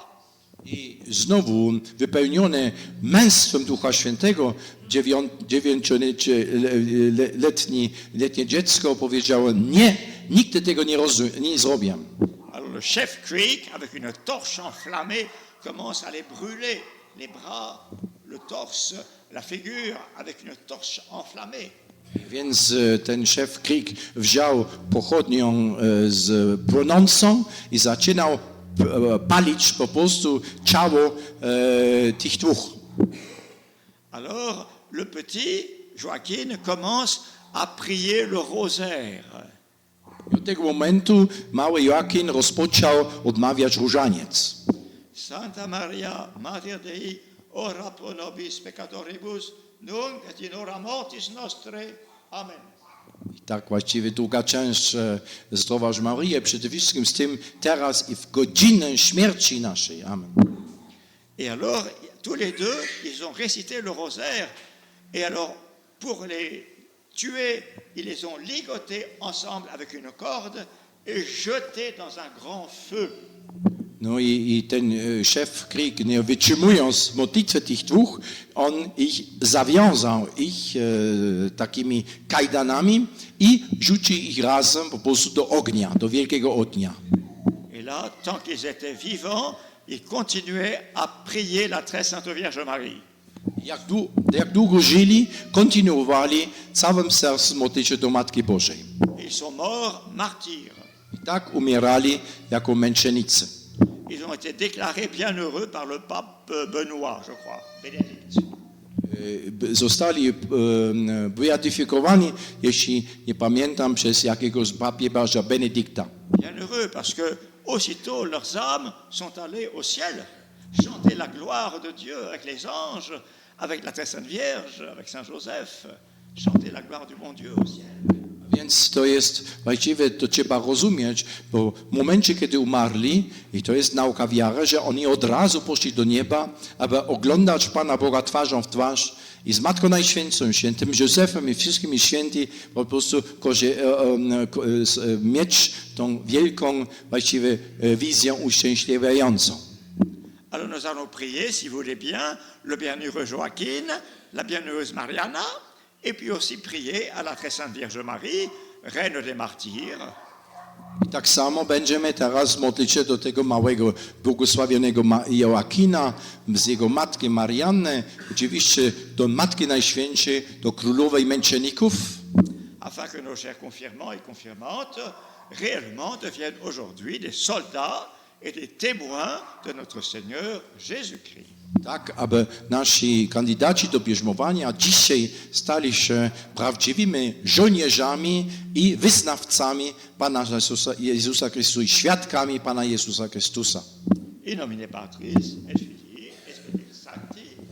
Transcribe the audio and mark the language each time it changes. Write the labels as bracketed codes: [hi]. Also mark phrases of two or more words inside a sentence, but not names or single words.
[pl] I znowu wypełnione męstwem Ducha Świętego letnie dziecko powiedziało nie, nigdy tego nie zrobię. [fr] Alors le chef Creek, avec une torche enflammée, commence à les brûler, les bras, le torse, la figure, avec une torche enflammée. [pl] Więc ten szef Creek wziął pochodnią z płonącą i zaczynał palić po prostu ciało tych dwóch. [fr] Alors le petit Joachim commence à prier le rosaire. [pl] Od tego momentu mały Joachim rozpoczął odmawiać różaniec. [la] Santa Maria, Mater Dei, ora pro nobis peccatoribus, nunc et in hora mortis nostre. Amen. [pl] I tak właściwie druga część Zdrowaś Maryję, przede wszystkim z tym teraz i w godzinę śmierci naszej. Amen. [fr] Et alors, tous les deux, ils ont récité le rosaire. Et alors, pour les tuer, ils les ont ligotés ensemble avec une corde et jetés dans un grand feu. [pl] No i ten szef Creek, nie wytrzymując modlitwę tych dwóch, on ich zawiązał takimi kajdanami i rzucił ich razem po prostu do ognia, do wielkiego ognia. [fr] Et là, tant qu'ils étaient vivants, ils continuaient à prier la très sainte Vierge Marie. [pl] Jak długo żyli, kontynuowali całym sercem modlić się do Matki Bożej. [fr] Ils sont morts martyrs. [pl] I tak umierali jako męczennicy. [fr] Ils ont été déclarés bienheureux par le pape Benoît, je crois, Bénédicte. [pl] Zostali beatyfikowani, jeśli nie pamiętam, przez jakiegoś papieża Benedykta. [fr] Bienheureux parce que aussitôt leurs âmes sont allées au ciel, chanter la gloire de Dieu avec les anges, avec la très sainte Vierge, avec Saint Joseph, chanter la gloire du bon Dieu au ciel. [pl] Więc to jest, właściwie to trzeba rozumieć, bo w momencie, kiedy umarli, i to jest nauka wiary, że oni od razu poszli do nieba, aby oglądać Pana Boga twarzą w twarz i z Matką Najświętszą, świętym Józefem i wszystkimi świętymi po prostu mieć tą wielką, właściwie wizję uszczęśliwiającą. [fr] Alors nous allons prier, si vous voulez bien, le bienheureux Joachim, la bienheureuse Mariana, et puis aussi prier à la très sainte Vierge Marie, reine des martyrs. [pl] I tak samo będziemy teraz modlić się do tego małego, błogosławionego Joachina, z jego matki Marianny, oczywiście do Matki Najświętszej, do Królowej Męczenników, [fr] Afin que nos chers confirmants et confirmantes réellement deviennent aujourd'hui des soldats et des témoins de notre Seigneur Jésus-Christ. [pl] tak, aby nasi kandydaci do bierzmowania dzisiaj stali się prawdziwymi żołnierzami i wyznawcami Pana Jezusa Chrystusa i świadkami Pana Jezusa Chrystusa. [la] In nomine Patris et Filii et Spiritus Sancti.